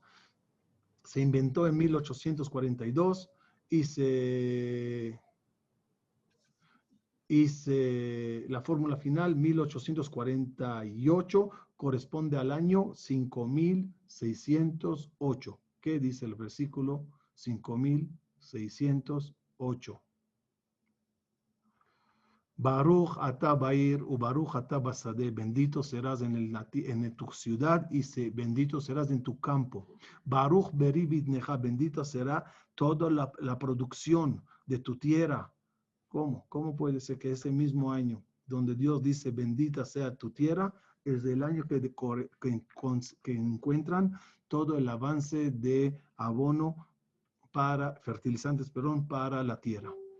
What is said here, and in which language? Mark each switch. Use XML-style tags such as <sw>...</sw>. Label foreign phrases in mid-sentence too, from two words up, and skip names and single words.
<es>Se inventó en 1842 y la fórmula final 1848 corresponde al año 5608. ¿Qué dice el versículo 5608?</es> <he>ברוך אתה בעיר וברוך אתה בשדה.</he> <es>Bendito serás en tu ciudad y bendito serás en tu campo.</es> <he>ברוך פרי בטנך.</he> <es>Bendita será toda la producción de tu tierra. ¿Cómo? ¿Cómo puede ser que ese mismo año donde Dios dice bendita sea tu tierra es el año que encuentran todo el avance de abono para fertilizantes, para la tierra?</es>